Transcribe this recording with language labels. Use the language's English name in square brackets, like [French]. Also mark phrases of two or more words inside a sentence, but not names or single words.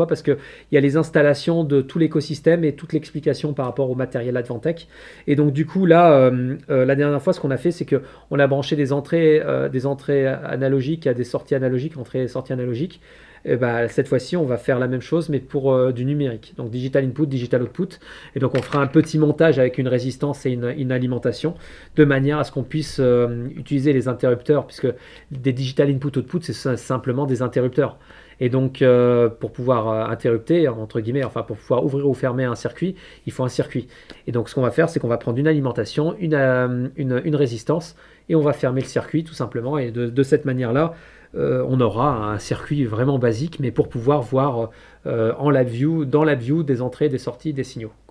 [French] Parce qu'il y a les installations de tout l'écosystème et toute l'explication par rapport au matériel Advantech. Et donc du coup là, la dernière fois ce qu'on a fait, c'est qu'on a branché des entrées analogiques à des sorties analogiques, entrées et sorties analogiques. Et bah, cette fois-ci, on va faire la même chose, mais pour du numérique. [English] Donc digital input, digital output. [French] Et donc on fera un petit montage avec une résistance et une alimentation, de manière à ce qu'on puisse utiliser les interrupteurs, puisque des [English] digital input output, [French] c'est simplement des interrupteurs. Et donc pour pouvoir interrupter, entre guillemets, enfin pour pouvoir ouvrir ou fermer un circuit, il faut un circuit. Et donc ce qu'on va faire, c'est qu'on va prendre une alimentation, une résistance, et on va fermer le circuit tout simplement. Et de cette manière-là, on aura un circuit vraiment basique, mais pour pouvoir voir dans LabVIEW des entrées, des sorties, des signaux.